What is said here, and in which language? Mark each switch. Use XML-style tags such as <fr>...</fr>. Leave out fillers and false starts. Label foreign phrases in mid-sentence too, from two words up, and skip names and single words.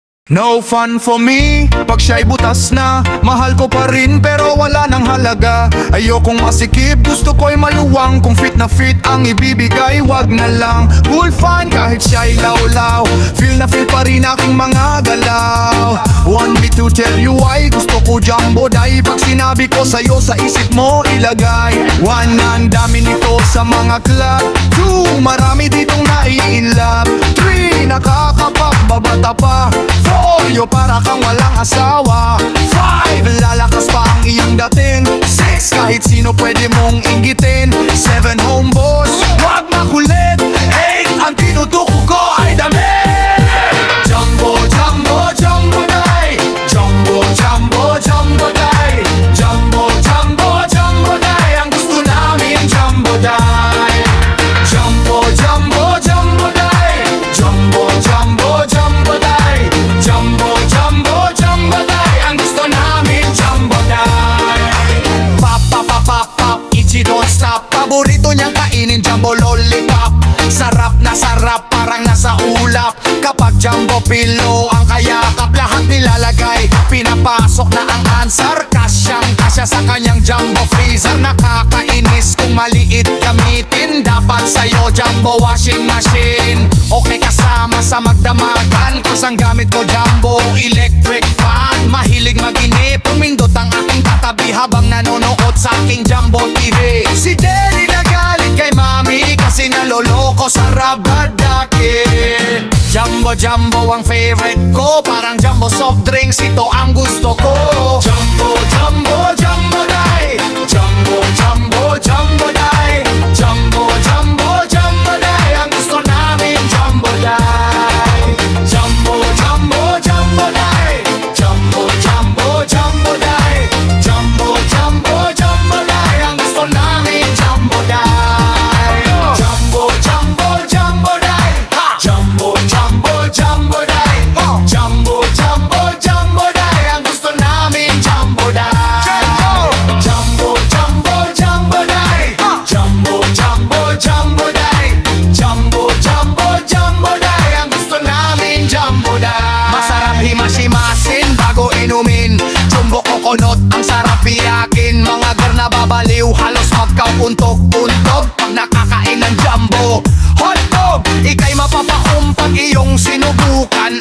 <en>No fun for me,</en> <tl>pag siya'y butas na. Mahal ko pa rin pero wala nang halaga. Ayokong masikip, gusto ko'y maluwang. Kung fit na fit ang ibibigay, wag na lang.</tl> <en>Cool fun</en> <tl>kahit siya'y lawlaw. Feel na feel pa rin aking mga galaw.</tl> <en>Want me to tell you why</en> <tl>gusto ko</tl> <en>jumbo day.</en> <tl>Pag sinabi ko sa'yo sa isip mo ilagay. One, ang dami nito sa mga club. Two, marami ditong nai-inlove. Three, nakakapagbabata pa. Four, yo para kang walang asawa. Five, lalakas pa ang iyong dating. Six, kahit sino pwede mong inggitin. Seven,</tl> <en>home boss,</en> <tl>wag makulit. Eight, ang tinutuko ko ay damit.</tl> <en>Jumbo, jumbo, jumbo day. Jumbo, jumbo, jumbo day. Jumbo, jumbo, jumbo day.</en> <tl>Ang gusto namin</tl> <en>jumbo day. Jumbo, jumbo, jumbo day. Jumbo, jumbo, jumbo day. Jumbo, jumbo, jumbo day.</en> <tl>Ang gusto namin</tl> <en>jumbo day. Pop, pop, pop, pop, pop, Ichi don't stop.</en> <tl>Paborito niyang kainin</tl> <en>jumbo lollipop.</en> <tl>Sarap na sarap, parang nasa ulap. Kapag</tl> <en>jumbo pillow</en> <tl>ang kayakap, lahat nilalagay. Pinapasok na ang answer. Kasyang kasya sa kanyang</tl> <en>jumbo freezer.</en> <tl>Nakakainis kung maliit gamitin. Dapat sa'yo</tl> <en>jumbo washing machine.</en> <tl>Okay kasama sa magdamagan. Cause ang gamit ko</tl> <en>jumbo electric fan.</en> <tl>Mahilig maginip, pumindot ang aking katabi habang nanonood sa aking</tl> <en>jumbo TV.</en> <tl>Si Daddy nagalit kay Mami kasi naloloko sa rabadake.</tl> <en>Jumbo jumbo</en> <tl>ang favorite ko, parang</tl> <en>jumbo soft drinks,</en> <tl>ito ang gusto ko.</tl> <en>Jumbo jumbo jumbo day. Jumbo jumbo jumbo day. Jumbo jumbo jumbo day.</en> <tl>Ang gusto namin</tl> <en>jumbo day. Jumbo jumbo jumbo day. Jumbo jumbo jumbo day. Jumbo jumbo jumbo day.</en> <tl>Ang gusto namin</tl> <en>jumbo day. Jumbo jumbo jumbo day. Jumbo jumbo jumbo day. Jumbo jumbo jumbo day.</en> <tl>Ang gusto namin</tl> <en>jumbo day. Jumbo jumbo jumbo day. Jumbo jumbo jumbo day. Jumbo jumbo jumbo day.</en> <tl>Ang gusto namin</tl> <en>jumbo day.</en> <tl>Masarap himas-himasin bago inumin.</tl> <en>Jumbo coconut</en> <tl>ang sarap iyakin. Mga girl na babaliw halos magkauntog-untog pag nakakain ng</tl> <en>jumbo hotdog.</en> <tl>Ika'y mapapaum pag iyong sinubukan.</tl>